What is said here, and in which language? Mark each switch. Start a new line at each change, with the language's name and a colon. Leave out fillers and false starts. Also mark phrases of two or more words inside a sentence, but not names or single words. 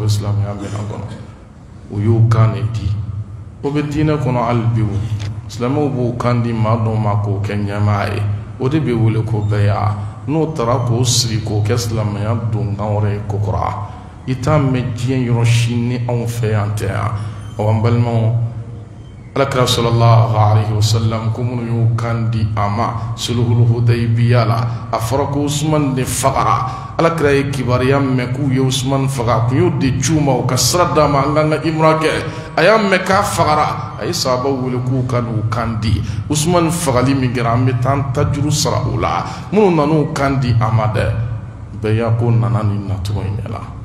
Bambara: bɛ silamɛya minɛn kɔnɔ o y'u kan de di o bɛ diinɛ kɔnɔ hali bi o silamɛw b'o kan di maa dɔw ma k'o kɛ ɲɛmaa ye o de bɛ wele ko bɛya n'o taara k'o sigi k'o kɛ silamɛya donkan wɛrɛ ye kokura i t'a mɛn diɲɛ yɔrɔ si ni anw fɛ yan tɛ yan an balimaw alakira
Arabic: صلى الله عليه وسلم
Bambara: ko minnu y'u kan di a ma sulhul hudaybiya la a fɔra ko usman de fagara alakira ye kibaruya mɛn k'u ye usman faga kun y'o de ci u ma u ka sira d'a ma an k'an ka imra kɛ a y'a mɛn k'a fagara a ye sahabaw wele k'u ka n'u kan di usman fagali min kɛra an bɛ taa an ta juru sara u la minnu nan'u kan di a ma dɛ bɛɛ ko nana ni nacogo in de la